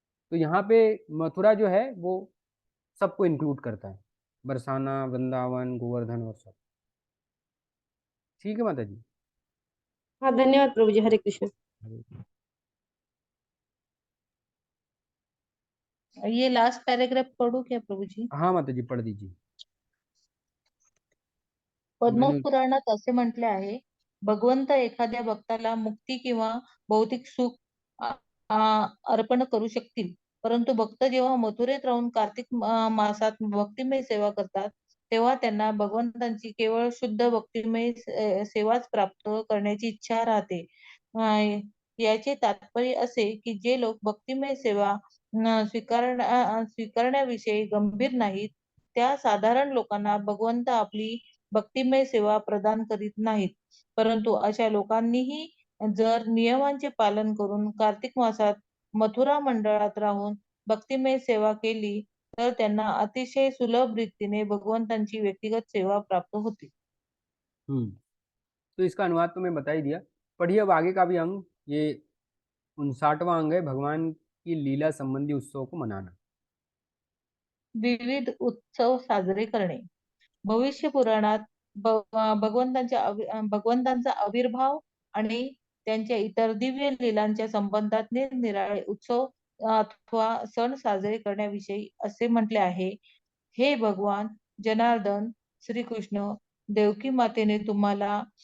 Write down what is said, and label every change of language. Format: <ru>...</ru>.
<hi>तो यहाँ पे मथुरा जो है वो सबको इंक्लूड करता है, बरसाना, वृंदावन, गोवर्धन और सब। ठीक है माता जी। हाँ, धन्यवाद प्रभु जी। हरे कृष्ण। ये लास्ट पैराग्राफ पढ़ू क्या प्रभु जी? हाँ माता जी, पढ़ दीजिए। मैंने</hi> <mr>पद्मपुराणात असे म्हटले आहे, भगवंत एखाद्या भक्ताला मुक्ती किंवा भौतिक सुख आ- अर्पण करू शकतील, परंतु भक्त जेव्हा मथुरेत राहून कार्तिक मासात भक्तिमय सेवा करतात, तेव्हा त्यांना भगवंतांची केवळ शुद्ध भक्तिमय सेवाच प्राप्त करण्याची इच्छा राहते. याचे तात्पर्य असे की जे लोक भक्तिमय सेवा स्वीकारण्याविषयी गंभीर नाहीत, त्या साधारण लोकांना भगवंत आपली भक्तिमय सेवा प्रदान करीत नाहीत. परंतु अशा लोकांनीही जर नियमांचे पालन करून कार्तिक मासात मथुरा मंडळात राहून भक्तिमय सेवा केली, तर त्यांना अतिशय सुलभ रीतीने भगवंतांची व्यक्तिगत सेवा प्राप्त होती.</mr> <hi>तो इसका अनुवाद तो मैं बता ही दिया। पढ़िए अब आगे का भी अंग, ये 59वां अंग है, भगवान की लीला संबंधी उत्सव को मनाना।</hi> <mr>विविध उत्सव साजरे करणे. भविष्य पुराणात भगवंतांचा आविर्भाव आणि त्यांच्या इतर दिव्य लीलांच्या संबंधात निरनिराळे उत्सव अथवा सण साजरे करण्याविषयी असे म्हटले आहे, हे भगवान जनार्दन श्रीकृष्ण, देवकी मातेने तुम्हाला</mr>